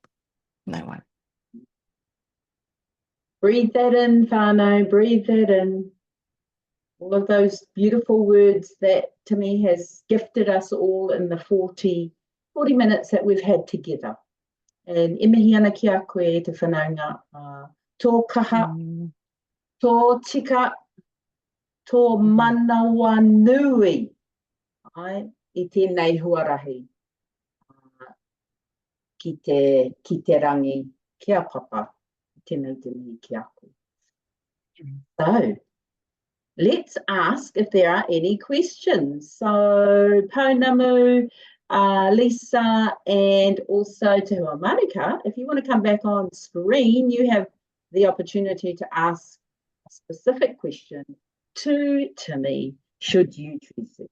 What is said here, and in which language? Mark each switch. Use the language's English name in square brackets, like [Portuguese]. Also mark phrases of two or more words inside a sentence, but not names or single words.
[English] No one. Breathe that in, whānau, breathe that in. All of those beautiful words that Timmy has gifted us all in the 40 minutes that we've had together. [Māori] And e mihi ana ki a koe te whanaunga, tō kaha, tō tika, tō manawa nui, ai, i tēnei huarahi, ki te rangi, kia papa, tēnei te mihi ki a koe. [English] So, let's ask if there are any questions. So, Pounamu, Lisa, and also Te Hoa Manuka, if you want to come back on screen, you have the opportunity to ask a specific question to Timmy, should you choose to.